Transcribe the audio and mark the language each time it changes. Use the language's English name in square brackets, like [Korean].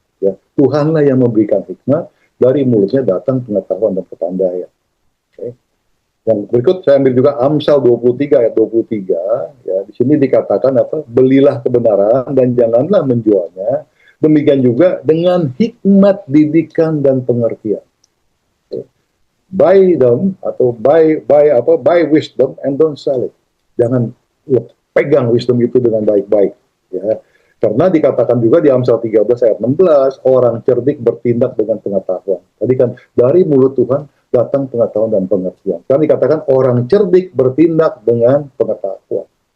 [Indonesian] Ya, Tuhanlah yang memberikan hikmat, dari mulutnya datang pengetahuan dan kepandaian. Okay. Yang berikut saya ambil juga Amsal 23 ayat 23. Ya, di sini dikatakan belilah kebenaran dan janganlah menjualnya. Demikian juga dengan hikmat, didikan dan pengertian. [English] Okay. Buy them atau buy wisdom and don't sell it. [Indonesian] Jangan pegang wisdom itu dengan baik-baik, ya. Karena dikatakan juga di Amsal 13 ayat 16, orang cerdik bertindak dengan pengetahuan. Tadi kan dari mulut Tuhan datang pengetahuan dan pengertian. Kan dikatakan orang cerdik bertindak dengan pengetahuan.